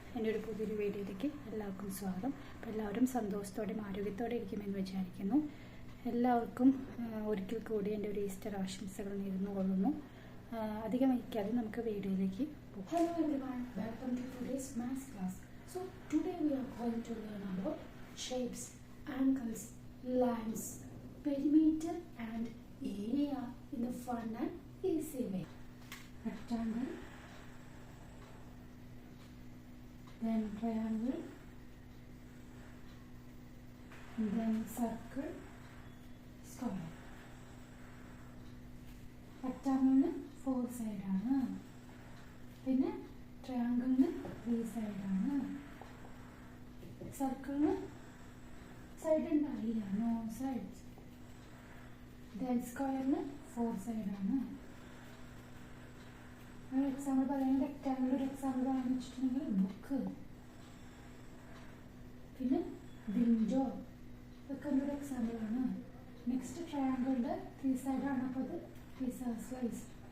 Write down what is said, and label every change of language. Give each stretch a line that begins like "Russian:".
Malayalam: ഒരു പുതിയൊരു വീഡിയോയിലേക്ക് എല്ലാവർക്കും സ്വാഗതം. അപ്പോൾ എല്ലാവരും സന്തോഷത്തോടെയും ആരോഗ്യത്തോടെ ഇരിക്കുമെന്ന് വിചാരിക്കുന്നു. എല്ലാവർക്കും ഒരിക്കൽ കൂടി എൻ്റെ ഒരു ഈസ്റ്റർ ആശംസകൾ നേർന്നു കൊള്ളുന്നു. അധികം വൈകാതെ നമുക്ക് വീഡിയോയിലേക്ക് പോകാം.
English: Hello everyone, welcome to today's maths class. So today we are going to learn about shapes, angles, lines, perimeter and area in a fun and easy way. Rectangle, then triangle, then circle, square. Rectangle 4 side
Malayalam: ആണ്, പിന്നെ
English: triangle 3 side ആണ്, circle side
Malayalam: ഉണ്ടാവില്ല,
English: no sides. then square 4 side ആണ്.
Malayalam: ഒരു example പറയാൻ rectangle ഒരു example പറയാന്ന് വെച്ചിട്ടുണ്ടെങ്കിൽ ബുക്ക്, പിന്നെ വിൻഡോ, ഇതൊക്കെ ഒരു എക്സാമ്പിളാണ്. നെക്സ്റ്റ് ട്രയാങ്കിളിൻ്റെ 3 സൈഡാണ്, അപ്പോൾ അത് പിസ്സ സ്ലൈസ്.